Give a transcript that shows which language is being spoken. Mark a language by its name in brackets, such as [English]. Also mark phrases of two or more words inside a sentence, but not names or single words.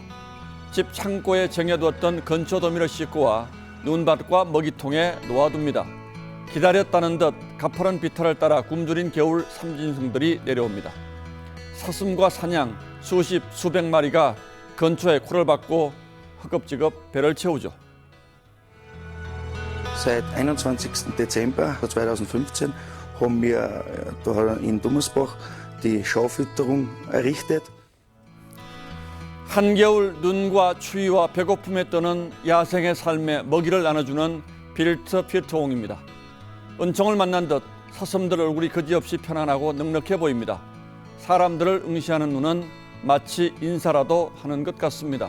[Korean] 집 창고에 정해두었던 건초더미를 싣고 와 눈밭과 먹이통에 놓아둡니다. 기다렸다는 듯 가파른 비탈을 따라 굶주린 겨울 삼진승들이 내려옵니다. 사슴과 사냥 수십 수백 마리가 건초에 코를 박고 허겁지겁 배를 채우죠. [German] Seit 21. Dezember 2015 haben wir in Dummersbach die Schaufütterung errichtet. [Korean] 한겨울 눈과 추위와 배고픔에 떠는 야생의 삶에 먹이를 나눠주는 빌트 필터홍입니다. 은총을 만난 듯 사슴들 얼굴이 그지없이 편안하고 넉넉해 보입니다. 사람들을 응시하는 눈은 마치 인사라도 하는 것 같습니다.